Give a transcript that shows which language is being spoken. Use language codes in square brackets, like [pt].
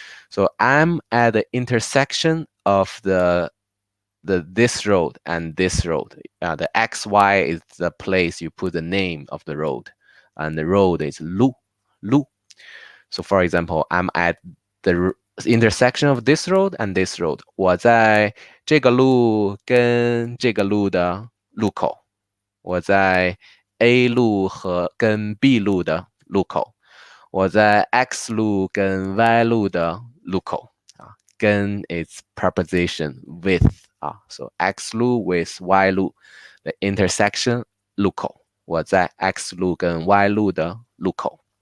[en] So I'm at the intersection of this road and this road. The XY is the place you put the name of the road, and the road is 路 So for example, I'm at the intersection of this road and this road. [zh] 我在这个路跟这个路的路口。我在 A 路和跟 B 路的路口。我在 X 路跟 Y 路的路口。 [en] 跟 is preposition with So X 路 with Y 路 the intersection [zh] 路口，我在 X 路跟 Y 路的路口。